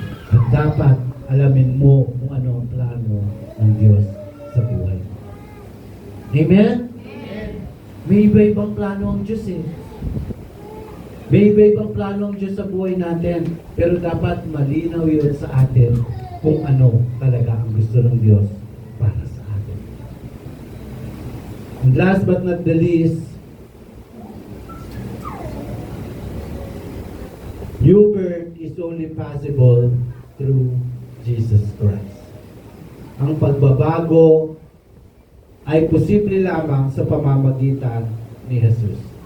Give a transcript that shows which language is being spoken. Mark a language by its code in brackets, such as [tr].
[tl] At dapat alamin mo kung ano ang plano ng Diyos sa buhay mo. Amen? May iba-ibang plano ang Diyos eh. May iba-ibang plano ang Diyos sa buhay natin. Pero dapat malinaw yun sa atin kung ano talaga ang gusto ng Diyos para sa atin. [en] And last but not the least, new birth is only possible through Jesus Christ. [tl] Ang pagbabago ay posible lamang sa pamamagitan ni Jesus.